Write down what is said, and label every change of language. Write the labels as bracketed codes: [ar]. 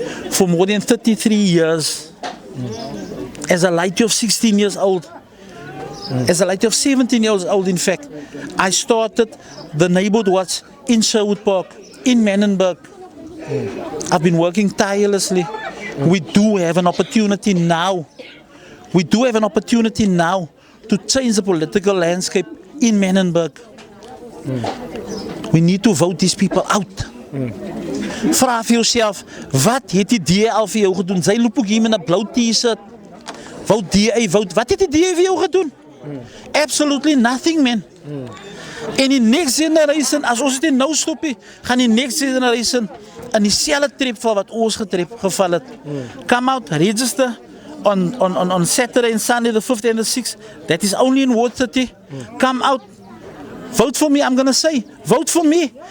[en] for more than 33 years. As a lady of 16 years old, as a lady of 17 years old, in fact, I started the neighborhood watch in Sherwood Park, in Menenberg. I've been working tirelessly. We do have an opportunity now. We do have an opportunity now to change the political landscape in Menenberg. We need to vote these people out. [af] Vra vir jouself, wat het die DA al vir jou gedoen? Sy loop ook hier met 'n blou T-shirt. [en] Vote DA, vote. [af] Wat het die DA vir jou gedoen? [en] Absolutely nothing, man. [af] En die next generation, as ons dit nou stop, gaan die next generation in dieselfde trip val wat ons geval het. [en] Come out, register on Saturday and Sunday, the 5th and the 6th. That is only in Ward City. Come out. Vote for me, I'm going to say. Vote for me.